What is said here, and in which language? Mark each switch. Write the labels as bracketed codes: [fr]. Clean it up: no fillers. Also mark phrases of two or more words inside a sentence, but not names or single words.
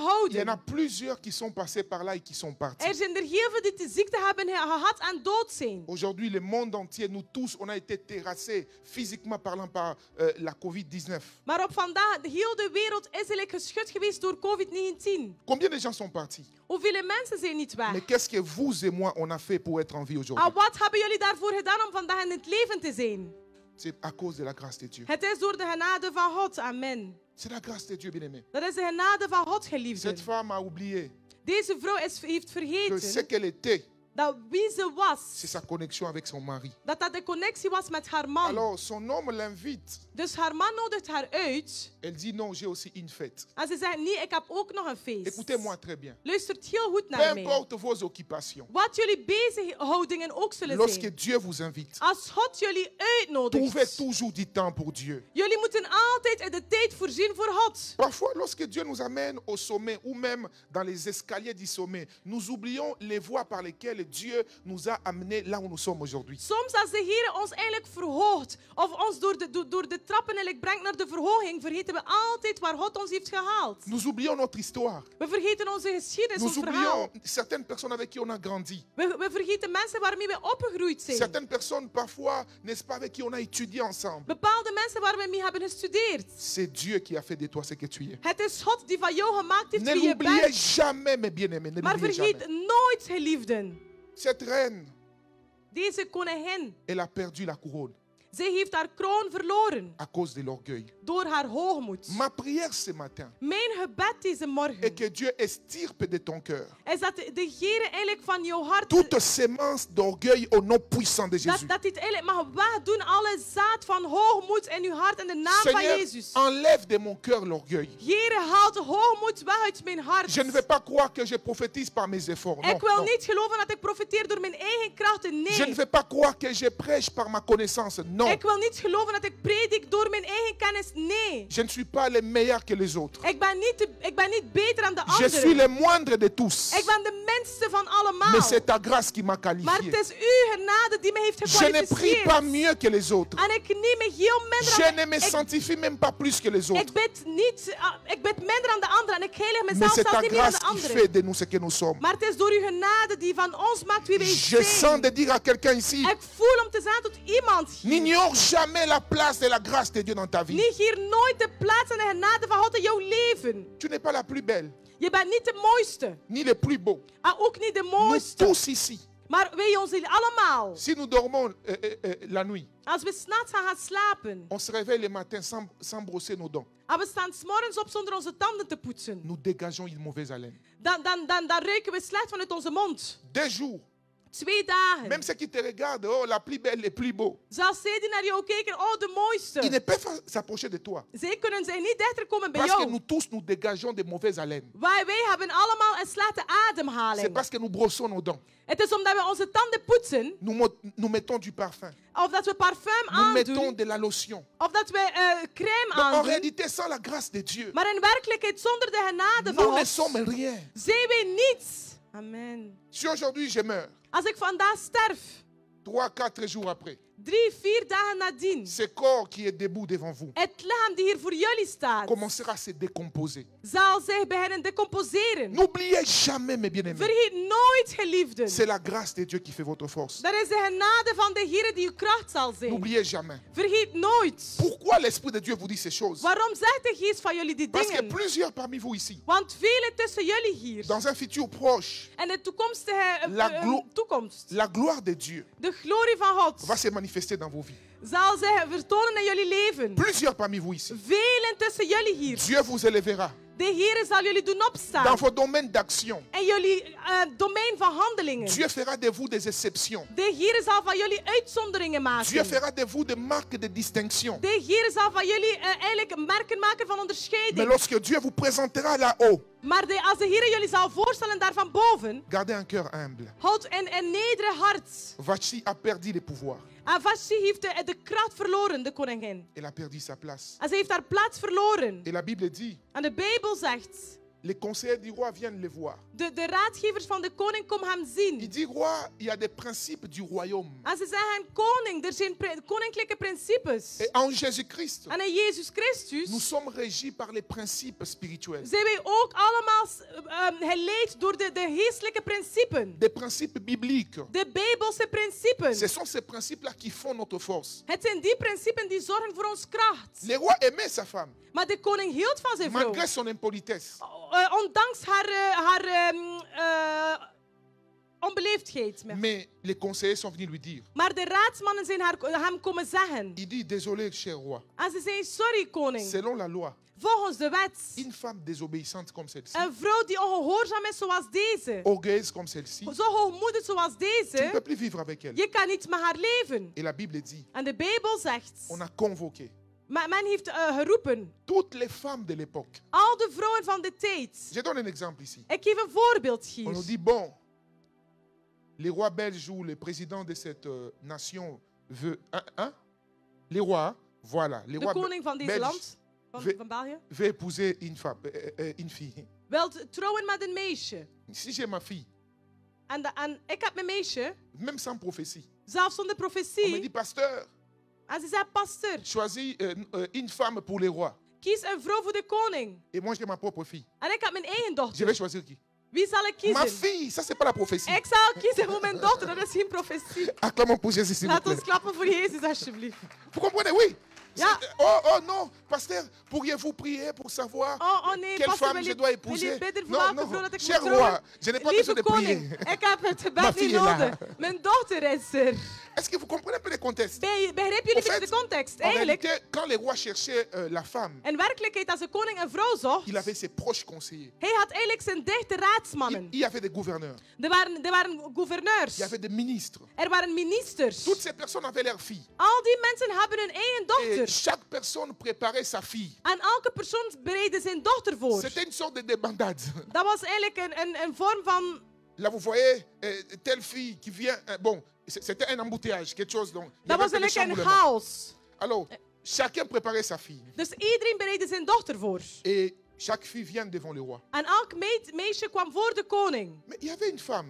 [fr] Il y en [nl] houden. [fr] a plusieurs qui sont passés par là et qui sont partis. [nl] Er zijn er heel veel die de ziekte hebben gehad en dood zijn. [fr] Aujourd'hui, le monde entier, nous tous, on a été terrassés, physiquement parlant, par la COVID-19. [nl] Maar op vandaag, heel de wereld is eigenlijk geschud geweest door COVID-19. [fr] Combien de gens sont partis? [nl] Hoeveel mensen zijn niet weg? [fr] Mais qu'est-ce que vous et moi, on a fait pour être en vie aujourd'hui? [nl] En wat hebben jullie daarvoor gedaan om vandaag in het leven te zijn? [fr] C'est à cause de la grâce de Dieu. [nl] Het is door de genade van God. Amen. [fr] C'est la grâce de Dieu, bien-aimé. [nl] Dat is de genade van God, [fr] Cette [nl] geliefden. [fr] femme a oublié [nl] Deze vrouw heeft [fr] que ce [nl] vergeten [fr] qu'elle était, [nl] dat wie ze was, [fr] c'est sa connexion avec son mari. [nl] dat de connectie was met haar man. [fr] Alors, son homme l'invite. [nl] Dus haar man nodigt haar uit. [fr] Elle dit non, j'ai aussi une fête. [nl] En ze zegt, nee, ik heb ook nog een feest. [fr] Écoutez-moi très bien. [nl] Luistert heel goed [fr] Peu [nl] naar mij. [fr] importe vos occupations, [nl] Wat jullie bezighoudingen ook zullen [fr] lorsque [nl] zijn. [fr] Dieu vous invite, [nl] Als God jullie [fr] trouvez [nl] uitnodigt. [fr] toujours du temps pour Dieu. [nl] Jullie moeten altijd de tijd voorzien voor God. [fr] Parfois, lorsque Dieu nous amène au sommet ou même dans les escaliers du sommet, nous oublions les voies par lesquelles Dieu nous a amenés là où nous sommes aujourd'hui. [nl] Soms als de Heer ons eigenlijk verhoogt, of ons door de trappen eigenlijk brengt naar de verhoging, vergeten we altijd waar God ons heeft gehaald. [fr] Nous oublions notre histoire. [nl] We vergeten onze geschiedenis, [fr] Nous [nl] ons verhaal. [fr] oublions certaines personnes avec qui on a grandi. [nl] We vergeten mensen waarmee we opgegroeid zijn. [fr] Certaines personnes parfois, n'est-ce pas, avec qui on a étudié ensemble. [nl] Bepaalde mensen waar we mee hebben gestudeerd. [fr] C'est Dieu qui a fait de toi ce que tu es. [nl] Het is God die van jou gemaakt heeft [fr] Ne [nl] wie je [fr] l'oubliez [nl] bent. [fr] jamais, mes bien-aimés. Ne [nl] Maar [fr] l'oubliez [nl] vergeet [fr] jamais. [nl] nooit, geliefden. [fr] Cette reine, [nl] Deze koningin, [fr] elle a perdu la couronne [nl] zij heeft haar kroon verloren [fr] à cause de l'orgueil. [nl] door haar hoogmoed. [fr] Ma prière ce matin [nl] Mijn gebed deze [fr] est [nl] morgen [fr] que Dieu estirpe de ton cœur [nl] is dat de Heer eigenlijk van jouw hart, [fr] toute sémence d'orgueil au nom puissant de Jésus. [nl] dat hij het eigenlijk mag wegdoen, alle zaad van hoogmoed in uw hart in de naam van [fr] Seigneur, [nl] Jezus. [fr] enlève de mon cœur l'orgueil. [nl] Heer, haal de hoogmoed weg uit mijn hart. [fr] Je ne vais pas croire que je prophétise par mes efforts. Non, [nl] Ik wil [fr] non. [nl] niet geloven dat ik profiteer door mijn eigen krachten. [fr] Je ne [nl] Nee. [fr] vais pas croire que je prêche par ma connaissance. Non. [nl] Ik wil niet geloven dat ik predik door mijn eigen kennis. Nee. [fr] Je ne suis pas le meilleur que les autres. [nl] Ik ben niet beter dan de [fr] Je suis [nl] anderen. [fr] le moindre de tous. [nl] Ik ben de minste van allemaal. [fr] Mais c'est ta grâce qui m'a [nl] Maar [fr] qualifié. [nl] het is uw genade die me heeft [fr] Je ne prie pas [nl] gekwalificeerd. [fr] mieux que les autres. [nl] En ik neem me heel minder [fr] Je [nl] aan [fr] ne me sanctifie même pas plus que les autres. [nl] ik bid minder aan de anderen en ik heilig [fr] Mais [nl] mezelf [fr] c'est ta [nl] zelfs niet meer aan [fr] grâce [nl] de [fr] qui [nl] anderen. [fr] fait de nous ce que nous sommes. [nl] Maar het is door uw genade die van ons maakt wie wij [fr] Je sens [nl] zijn. [fr] de dire à quelqu'un ici, [nl] Ik voel om te zeggen tot iemand hier. [fr] n'ignore jamais la place de la grâce de Dieu dans ta vie. [nl] Negeer nooit de plaats en de genade van God in jouw leven. [fr] Tu n'es pas la plus belle, [nl] Je bent niet de mooiste. [fr] ni le plus beau. [nl] En ook niet de [fr] Nous [nl] mooiste. [fr] tous ici, [nl] Maar wij ons allemaal. [fr] si nous dormons la nuit, [nl] Als we 's nachts gaan slapen. [fr] on se réveille le matin sans brosser nos dents. [nl] En we staan 's morgens op zonder onze tanden te poetsen. [fr] Nous dégageons une mauvaise haleine. [nl] Dan ruiken we slecht vanuit onze mond. [fr] 2 jours, [nl] 2 dagen. [fr] Même ceux qui te regardent, oh, la plus belle, les plus beaux. [nl] Zelfs zij die naar jou kijken, oh, de [fr] Ils [nl] mooiste. [fr] ne peuvent s'approcher de toi. [nl] Zij kunnen zij niet dichterbij bij [fr] Parce que [nl] jou. [fr] nous tous, nous dégageons des mauvaises haleines. [nl] Wij hebben allemaal een slechte [fr] C'est [nl] ademhaling. [fr] parce que nous brossons nos dents. [nl] Het is omdat we onze tanden poetsen, [fr] Nous mettons du parfum. [nl] of dat we parfum [fr] Nous mettons [nl] aandoen, [fr] de la lotion. [nl] of dat we crème [fr] Donc, en [nl] aandoen. [fr] réalité, sans la grâce de Dieu, [nl] Maar in werkelijkheid, zonder de genade [fr] nous [nl] van [fr] ne [nl] God, [fr] sommes rien. [nl] zijn wij niets. Amen. [fr] Si aujourd'hui je meurs, [nl] Als ik vandaag sterf, [fr] 3, 4 jours après, [nl] 3, 4 dagen nadien, [fr] ce corps qui est debout devant vous [nl] het lichaam die hier voor jullie staat, [fr] commencera à se décomposer. [nl] zal zich beginnen decomposeren. [fr] N'oubliez jamais, mes bien-aimés, [nl] Vergeet nooit, geliefden. [fr] c'est la grâce de Dieu qui fait votre force. [nl] Dat is de genade van de Heer die uw kracht zal zijn. [fr] N'oubliez jamais. [nl] Vergeet nooit. [fr] Pourquoi l'Esprit de Dieu vous dit ces choses? [nl] Waarom zegt de Geest van jullie die [fr] Parce que [nl] dingen? [fr] plusieurs parmi vous ici, [nl] Want velen tussen jullie hier, [fr] dans un futur proche, [nl] en de toekomstige [fr] La [nl] toekomst, [fr] la gloire de Dieu [nl] de glorie van God, [fr] va se manifester dans vos vies. [nl] zal zich vertonen in jullie leven. [fr] Plusieurs parmi vous ici, [nl] Velen tussen jullie hier. [fr] Dieu vous élèvera [nl] De Heer zal jullie doen opstaan. [fr] dans vos domaines d'action. [nl] In jullie domein van handelingen. [fr] Dieu fera de vous des exceptions. [nl] De Heer zal van jullie uitzonderingen [fr] Dieu [nl] maken. [fr] fera de vous des marques de distinction. [nl] De Heer zal van jullie eigenlijk merken maken van [fr] Mais [nl] onderscheiding. [fr] lorsque Dieu vous présentera là-haut, [nl] Maar als de Heer jullie zal voorstellen daar van boven, [fr] gardez un cœur humble. [nl] houd een nederig hart. [fr] Vashti a perdu le pouvoir. [nl] En Vashti heeft de kracht verloren, de koningin. [fr] Elle a perdu sa place. [nl] En ze heeft haar plaats verloren. [fr] Et la Bible dit, [nl] En de Bijbel zegt, [fr] les conseillers du roi viennent le voir. [nl] de raadgevers van de koning komen hem [fr] Il [nl] zien. [fr] dit, roi, il y a des principes du royaume. [nl] En ze zeggen, koning, er zijn koninklijke principes. [fr] Et en Jésus-Christ, [nl] En in Jezus Christus [fr] nous sommes régis par les principes spirituels. [nl] zijn wij ook allemaal geleid door de geestelijke principes. [fr] Des principes bibliques. [nl] De Bijbelse principes. [fr] Ce sont ces principes-là qui font notre force. [nl] Het zijn die principes die zorgen voor ons kracht. [fr] Le roi aimait sa femme, [nl] Maar de koning hield van zijn vrouw. [fr] malgré son impolitesse. [nl] Ondanks haar onbeleefdheid. [fr] Mais les conseillers sont venus lui dire, [nl] Maar de raadsmannen zijn hem komen zeggen. [fr] il dit, désolé, cher roi, [nl] En ze zei, sorry koning. [fr] selon la loi, [nl] Volgens de wet. [fr] une femme désobéissante comme celle-ci, [nl] Een vrouw die ongehoorzaam is zoals deze. [fr] orgueilleuse comme celle-ci, [nl] Zo hoogmoedig zoals [fr] tu ne peux [nl] deze. [fr] plus vivre avec elle. [nl] Je kan niet met haar leven. [fr] Et la Bible dit, [nl] En de Bijbel zegt. [fr] on a convoqué [nl] Men heeft geroepen. [fr] toutes les femmes de l'époque. [nl] Al de vrouwen van de tijd. [fr] Je donne un exemple ici. [nl] Ik geef een voorbeeld [fr] On [nl] hier. [fr] nous dit, bon, les rois belges ou le président de cette nation veut... Hein? Les rois, voilà. Les [nl] De [fr] rois [nl] koning van deze [fr] belges [nl] land. Van België. [fr] veut épouser une femme, une fille. [nl] Wilt trouwen met een meisje. [fr] Si j'ai ma fille, [nl] En ik heb mijn meisje. [fr] même sans prophétie, [nl] Zelfs zonder [fr] on me [nl] profetie. [fr] dit, pasteur, [nl] En ze zei, pastor, [fr] choisis une femme pour les rois. [nl] kies een vrouw voor de koning. [fr] Et moi, j'ai ma propre fille. [nl] En ik heb mijn eigen [fr] Je [nl] dochter. [fr] vais choisir qui? [nl] Wie zal ik [fr] Ma [nl] kiezen? [fr] fille, ça, c'est pas la prophétie. [nl] Ik zal kiezen voor mijn dochter, dat is geen profetie. [fr] Acclamons pour Jésus, s'il vous [nl] Laat ons [fr] plaît. [nl] klappen voor Jezus, alsjeblieft. [fr] Vous comprenez? Oui. [nl] Ja. [fr] Oh non, pasteur, pourriez-vous prier pour savoir [nl] Oh nee, [fr] quelle [nl] pastor, [fr] femme je dois épouser? [nl] bidden voor [fr] Non, [nl] welke [fr] non, [nl] vrouw dat ik [fr] cher [nl] moet trouwen? [fr] roi, je n'ai pas besoin [nl] Lieve [fr] de [nl] koning, [fr] prier. [nl] ik heb het [fr] Ma [nl] gebed niet [fr] fille est là. [nl] nodig. Mijn dochter is er. [fr] Est-ce que vous comprenez un peu le contexte? [nl] Begrijpen jullie En een beetje de context? [fr] En [nl] Eigenlijk, [fr] réalité, quand les rois cherchaient la femme, [nl] in werkelijkheid, als de koning een vrouw zocht, [fr] il avait ses proches conseillers. [nl] hij had eigenlijk zijn dichte raadsmannen. [fr] Il y avait des gouverneurs, [nl] Er waren gouverneurs. [fr] il y avait des ministres. [nl] Er waren ministers. [fr] Toutes ces personnes avaient leur fille. [nl] Al die mensen hebben hun eigen [fr] Et [nl] dochter. [fr] chaque personne préparait sa fille. [nl] En elke persoon bereidde zijn dochter voor. [fr] C'était une sorte de débandade. [nl] Dat was eigenlijk een vorm van... [fr] Là, vous voyez, telle fille qui vient. Bon, c'était un embouteillage, quelque chose. Donc, il y [nl] Dat [fr] avait [nl] was [fr] un peu de [nl] eigenlijk een [fr] chamboulement. [nl] chaos. [fr] Alors, chacun préparait sa fille. [nl] Dus iedereen bereidde zijn dochter voor. [fr] Et chaque fille vient devant le roi. [nl] En elk meisje kwam voor de koning. [fr] Mais il y avait une femme.